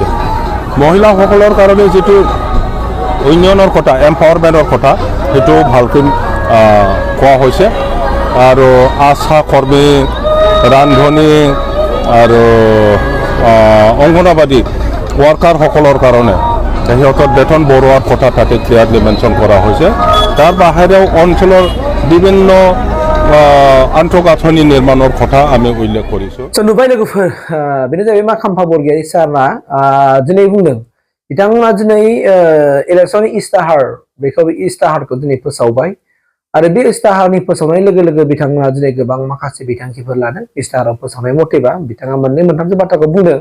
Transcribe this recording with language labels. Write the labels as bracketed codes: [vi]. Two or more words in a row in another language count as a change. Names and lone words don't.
[as] মহিলাসকলৰ কাৰণে যিটো উন্নয়নৰ কথা এম্পাৱাৰমেণ্টৰ কথা সেইটো ভালকৈ কোৱা হৈছে আৰু আশা কৰ্মী ৰান্ধনী আৰু অংগনবাদী ৱাৰ্কাৰসকলৰ কাৰণে সিহঁতৰ বেতন বঢ়োৱাৰ কথা তাতে [en] clearly mention [as] কৰা হৈছে। তাৰ বাহিৰেও অঞ্চলৰ বিভিন্ন আন্তঃগাঁথনি নিৰ্মাণৰ কথা আমি উল্লেখ কৰিছোঁ। [brx] नुबाय लोगोफोर बेनो जाहैबाय मा काम्पा बरगयारी सारआ दिनै बुंदों बिथांमोना दिनै इलेक्सननि इस्ताहार बेखौ इस्ताहारखौ दिनै फोसावबाय आरो बे इस्ताहारनि फोसावनाय लोगो लोगो बिथांमोना दिनै गोबां माखासे बिथांखिफोर लादों। इस्ताहाराव फोसावनाय मथेबा बिथाङा मोननै मोनथामसो बाथ्राखौ बुंदों।